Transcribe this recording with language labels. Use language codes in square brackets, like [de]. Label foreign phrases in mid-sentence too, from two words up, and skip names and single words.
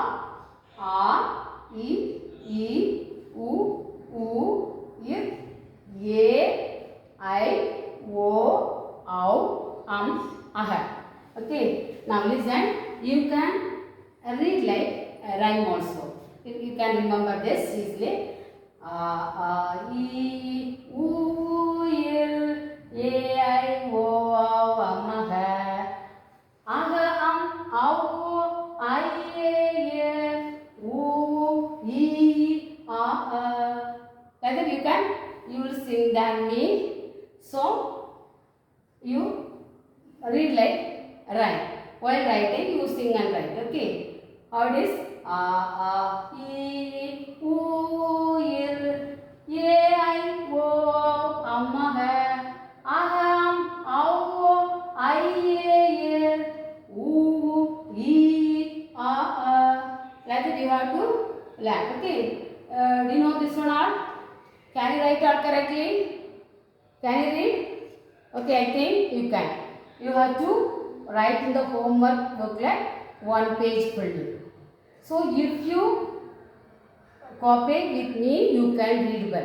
[en] E, U, E, I, O, Ow, Okay. Now listen. You can read like a rhyme also. You can remember this easily. E, U, E, I, O, Ow, Ow, I, E, U, E, Like that you will sing than me. So you read like rhyme. While writing, you sing and write. Okay. How it is? E, U, E, I, O, Ow, I, E, U, E. we have to learn. Okay, do you know this one all? Can you write all correctly? Can you read? Okay, I think you can. You have to write in the homework booklet 1 page fully. So if you cooperate with me, you can read well.